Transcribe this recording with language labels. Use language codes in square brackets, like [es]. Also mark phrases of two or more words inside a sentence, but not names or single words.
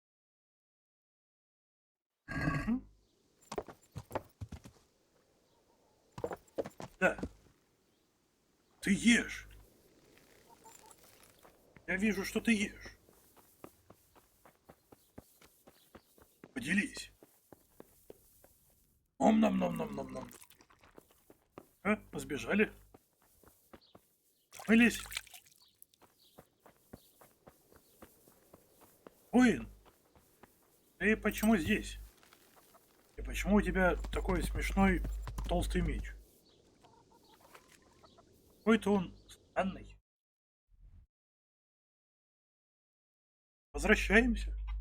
[ru] Да. Ты ешь. Я вижу, что ты ешь. Поделись. Ом-ном-ном-ном-ном-ном. Сбежали? Вылезь. Воин, ты почему здесь? И почему у тебя такой смешной толстый меч? Какой-то он странный. Возвращаемся.